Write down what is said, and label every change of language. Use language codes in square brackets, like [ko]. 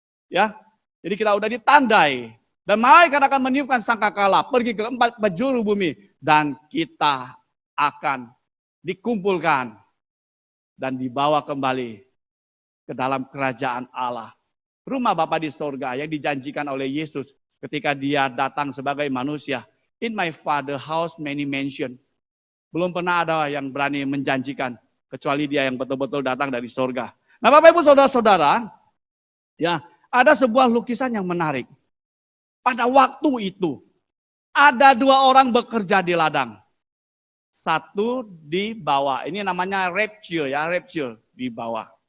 [id] Ya, jadi kita udah ditandai. Dan malaikat akan meniupkan sangkakala, pergi ke 4 penjuru bumi, dan kita akan dikumpulkan dan dibawa kembali ke dalam kerajaan Allah. Rumah Bapa di sorga yang dijanjikan oleh Yesus ketika dia datang sebagai manusia. [en] In my father house many mansion. [id] Belum pernah ada yang berani menjanjikan, kecuali dia yang betul-betul datang dari sorga. Nah, Bapak Ibu saudara-saudara, ya, ada sebuah lukisan yang menarik. Pada waktu itu, ada 2 orang bekerja di ladang. Satu di bawah, ini namanya rapture ya, rapture di bawah.